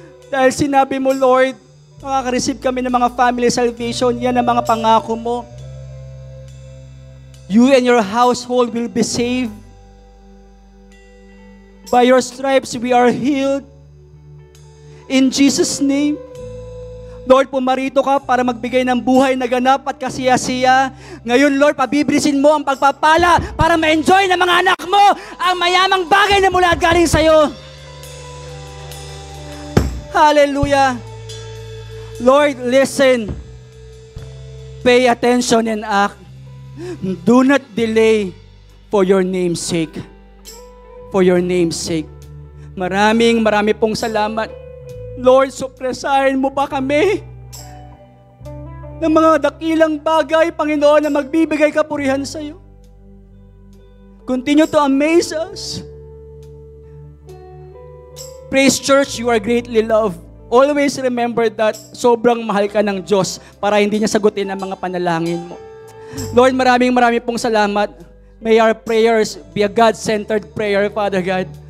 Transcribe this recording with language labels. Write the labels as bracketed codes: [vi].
[tl] Dahil sinabi mo, Lord, makaka-receive kami ng mga family salvation. Yan ang mga pangako mo. [en] You and your household will be saved. By your stripes, we are healed. In Jesus' name. [tl] Lord, pumarito ka para magbigay ng buhay na ganap at kasiyasiya. Ngayon, Lord, pabibilisin mo ang pagpapala para ma-enjoy ng mga anak mo ang mayamang bagay na mula at galing sa'yo. [en] Hallelujah. Lord, listen. Pay attention and act. Do not delay for your name's sake. For your name's sake. [tl] Marami pong salamat. Lord, supresahin mo pa kami ng mga dakilang bagay, Panginoon, na magbibigay kapurihan sa iyo. [en] Continue to amaze us. Praise Church, you are greatly loved. Always remember that [tl] sobrang mahal ka ng Diyos para hindi niya sagutin ang mga panalangin mo. Lord, maraming pong salamat. [en] May our prayers be a God-centered prayer, Father God.